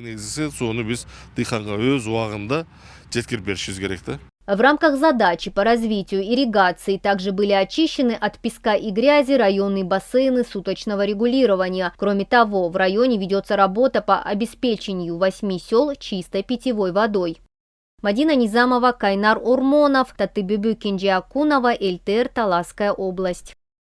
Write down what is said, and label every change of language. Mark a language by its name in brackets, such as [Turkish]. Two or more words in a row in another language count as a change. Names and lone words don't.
[Russian] В рамках задачи по развитию ирригации также были очищены от песка и грязи районные бассейны суточного регулирования. Кроме того, в районе ведется работа по обеспечению 8 сел чистой питьевой водой. Мадина Низамова, Кайнар Урмонов, Татыбүбү Кенже Акунова, ЛТР, Таласская область.